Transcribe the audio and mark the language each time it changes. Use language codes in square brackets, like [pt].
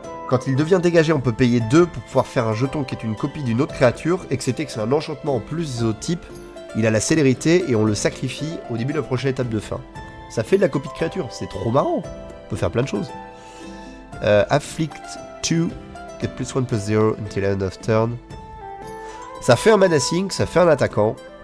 [fr] Quand il devient dégagé, on peut payer 2 pour pouvoir faire un jeton qui est une copie d'une autre créature, excepté que c'est un enchantement en plus des autres types. Il a la célérité et on le sacrifie au début de la prochaine étape de fin. Ça fait de la copie de créature, c'est trop marrant. On peut faire plein de choses. [en] Afflict 2, get +1/+0 until end of turn. [fr] Ça fait un mana sink, ça fait un attaquant.